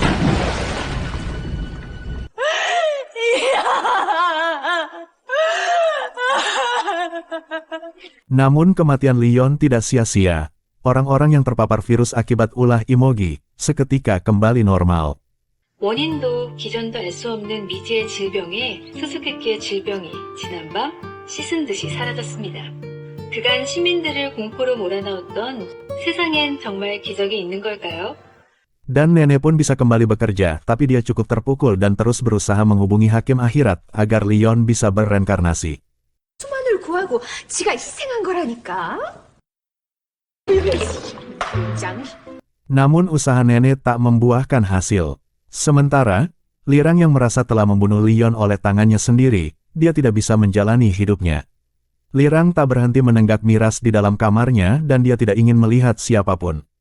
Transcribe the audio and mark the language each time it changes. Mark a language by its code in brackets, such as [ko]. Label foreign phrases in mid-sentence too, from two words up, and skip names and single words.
[id] Namun kematian Leon tidak sia-sia. Orang-orang yang terpapar virus akibat ulah Imogi seketika kembali normal. [ko] 원인도 기전도 알 수 없는 미지의 질병에 수수께끼의 질병이 지난밤 씻은 듯이 사라졌습니다. 그간 시민들을 공포로 몰아넣었던 세상엔 정말 기적이 있는 걸까요? [id] Dan nenek pun bisa kembali bekerja, tapi dia cukup terpukul dan terus berusaha menghubungi hakim akhirat agar Leon bisa berreinkarnasi. [ko] 수만을 구하고 지가 희생한 거라니까. [id] Namun usaha nenek tak membuahkan hasil. Sementara, Lirang yang merasa telah membunuh Leon oleh tangannya sendiri, dia tidak bisa menjalani hidupnya. Lirang tak berhenti menenggak miras di dalam kamarnya dan dia tidak ingin melihat siapapun.